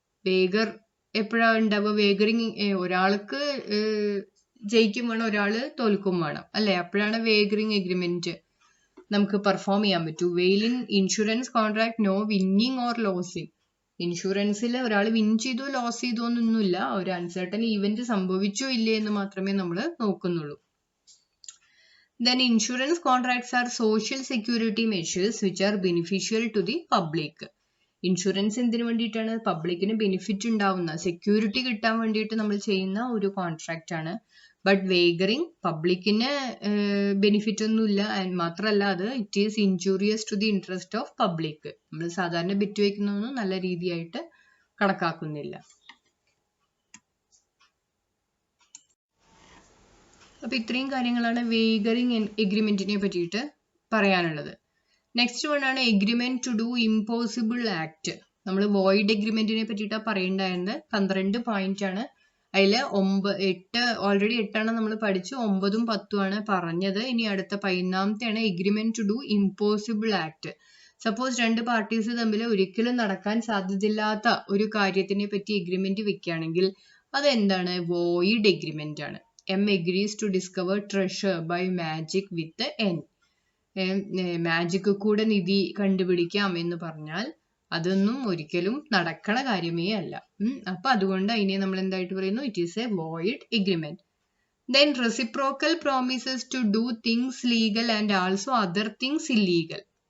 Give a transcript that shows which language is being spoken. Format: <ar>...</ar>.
<ml>വേഗർ എപ്പോഴാണ് ഉണ്ടാവുക? വേഗറിംഗ് ഒരാൾക്ക് ജയിക്കും വേണം, ഒരാള് തോൽക്കും വേണം അല്ലെ? അപ്പോഴാണ് വേഗറിംഗ് എഗ്രിമെന്റ് നമുക്ക് പെർഫോം ചെയ്യാൻ പറ്റൂ.</ml> <en>While in insurance contract no winning or losing.</en> <ml>ഇൻഷുറൻസിൽ ഒരാൾ വിൻ ചെയ്തോ ലോസ് ചെയ്തോ എന്നൊന്നുമില്ല, ഒരു അൺസർട്ടൺ ഈവന്റ് സംഭവിച്ചോ ഇല്ലേ എന്ന് മാത്രമേ നമ്മൾ നോക്കുന്നുള്ളൂ.</ml> <en>Then insurance contracts are social security measures which are beneficial to the public.</en> <ml>Insurance എന്തിനു വേണ്ടിയിട്ടാണ്? പബ്ലിക്കിന് ബെനിഫിറ്റ് ഉണ്ടാവുന്ന, സെക്യൂരിറ്റി കിട്ടാൻ വേണ്ടിയിട്ട് നമ്മൾ ചെയ്യുന്ന ഒരു കോൺട്രാക്റ്റ് ആണ്. ബട്ട് വേഗറിങ് പബ്ലിക്കിന് ബെനിഫിറ്റ് ഒന്നുമില്ല.</ml> <en>and</en> <ml>മാത്രമല്ല അത്</ml> <en>It is injurious to the interest of public.</en> <ml>നമ്മൾ സാധാരണ ബെറ്റ് വയ്ക്കുന്നതൊന്നും നല്ല രീതിയായിട്ട് കണക്കാക്കുന്നില്ല. അപ്പൊ ഇത്രയും കാര്യങ്ങളാണ് വേഗറിങ് എഗ്രിമെന്റിനെ പറ്റിയിട്ട് പറയാനുള്ളത്. നെക്സ്റ്റ് വൺ ആണ് agreement to do impossible act. നമ്മൾ വോയിഡ് എഗ്രിമെന്റിനെ പറ്റിയിട്ടാണ് പറയേണ്ടായിരുന്നത്. 12 പോയിന്റ് ആണ്. അതിൽ 8 ഓൾറെഡി 8 നമ്മൾ പഠിച്ചു, 9ഉം 10ഉം ആണ് പറഞ്ഞത്. ഇനി അടുത്ത 11ാമത്തെയാണ് agreement to do impossible act. Suppose രണ്ട് പാർട്ടീസ് തമ്മിൽ ഒരിക്കലും നടക്കാൻ സാധ്യതയില്ലാത്ത ഒരു കാര്യത്തിനെ പറ്റി എഗ്രിമെന്റ് വെക്കുകയാണെങ്കിൽ അതെന്താണ്? വോയിഡ് എഗ്രിമെന്റ് ആണ്.</ml> <en>M agrees to discover treasure by magic with N.</en> <ml>Magic കൂടെ നിധി കണ്ടുപിടിക്കാം എന്ന് പറഞ്ഞാൽ അതൊന്നും ഒരിക്കലും നടക്കണ കാര്യമേ അല്ല. അപ്പൊ അതുകൊണ്ട് അതിനെ നമ്മൾ എന്തായിട്ട് പറയുന്നു?</ml> <en>It is a void agreement. Then reciprocal promises to do things legal and also other things illegal.</en>